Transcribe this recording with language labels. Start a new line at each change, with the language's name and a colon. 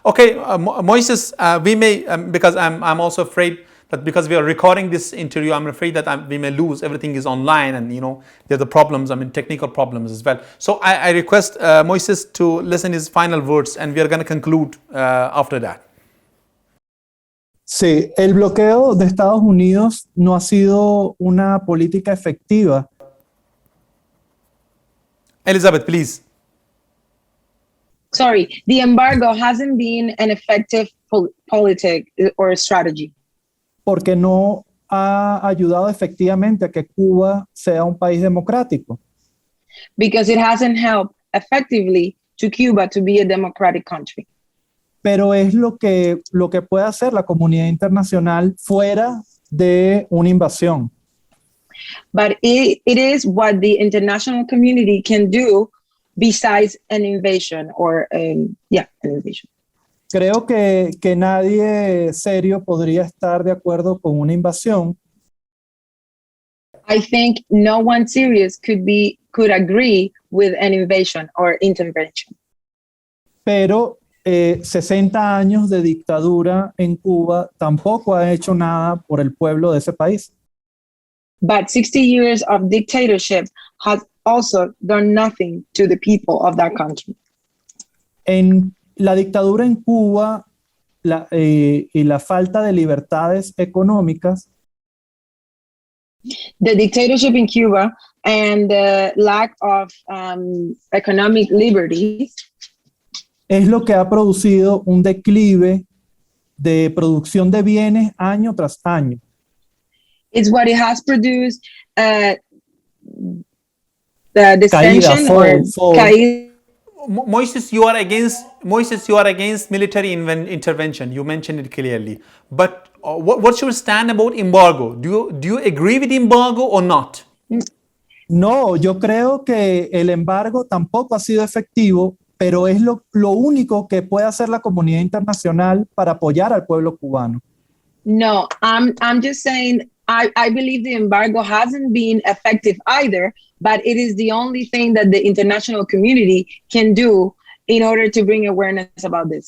English: Okay, Moises, we may, because I'm also afraid that because we are recording this interview, I'm afraid that we may lose. Everything is online, and there are the problems, technical problems as well. So I request Moises to listen his final words, and we are going to conclude after that.
Spanish: Sí, el bloqueo de Estados Unidos no ha sido una política efectiva.
English: Elizabeth, please. Sorry, the embargo hasn't been an effective politic or strategy.
Spanish: Porque no ha ayudado efectivamente a que Cuba sea un país democrático.
English: Because it hasn't helped effectively to Cuba to be a democratic country.
Spanish: Pero es lo que puede hacer la comunidad internacional fuera de una invasión.
English: But it is what the international community can do besides an invasion or an invasion.
Spanish: Creo que nadie serio podría estar de acuerdo con una invasión.
English: I think no one serious could agree with an invasion or intervention.
Spanish: Pero 60 años de dictadura en Cuba tampoco ha hecho nada por el pueblo de ese país.
English: But 60 years of dictatorship has also done nothing to the people of that country.
Spanish: En la dictadura en Cuba y la falta de libertades económicas.
English: The dictatorship in Cuba and the lack of economic liberties
Spanish: Es lo que ha producido un declive de producción de bienes año tras año.
English: It's what it has produced the dissension caída. Moises, you are against military intervention. You mentioned it clearly. But what's your stand about embargo? Do you agree with embargo or not?
Spanish: No, yo creo que el embargo tampoco ha sido efectivo, pero es lo único que puede hacer la comunidad internacional para apoyar al pueblo cubano.
English: No, I'm just saying I believe the embargo hasn't been effective either, but it is the only thing that the international community can do in order to bring awareness about this.